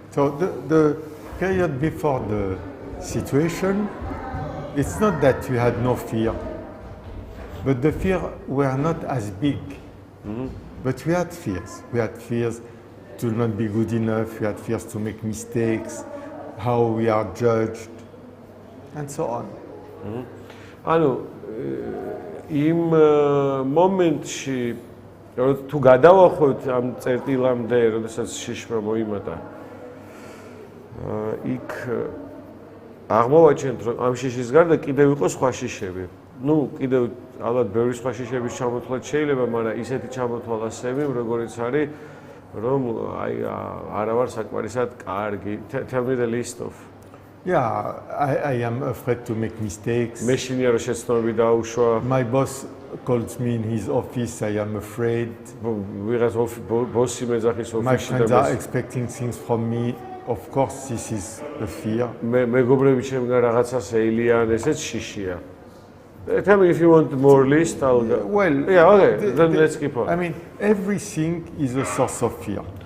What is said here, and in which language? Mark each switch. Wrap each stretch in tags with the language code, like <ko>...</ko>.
<en>So the period before the situation, it's not that you had no fear, but the fear were not as big. But we had fears. We had fears to not be good enough. We had fears to make mistakes, how we are judged, and so on.</en> <ka>ანუ იმ მომენტში თუ გადავახვევთ ამ წერტილამდე, როდესაც შიშმა მოიმატა, იქ აღმოვაჩენთ, რომ ამ შიშის გარდა კიდევ იყო სხვა შიშები. ნუ კიდევ ალბათ ბევრი სხვა შიშების ჩამოთვლაც შეიძლება, მაგრამ ისეთი ჩამოთვალა სემი, როგორიც არის, რომ აი არა ვარ საკმარისად კარგი.</ka> <en>Tell me the list of. Yeah, I am afraid to make mistakes.</en> <ka>მეშინია რომ შეცდომები დაუშვა.</ka> <en>My boss calls me in his office, I am afraid.</en> <ka>ვიღაც ბოსი მეძახის ოფისში.</ka> <en>My friends are expecting things from me. Of course, this is a fear.</en> <ka>მეგობრები ჩემგან რაღაცას ეილიან, ესეც შიშია.</ka> <en>Tell me if you want more list, I'll go. Well, yeah, okay, then let's keep on. I mean, everything is a source of fear.</en>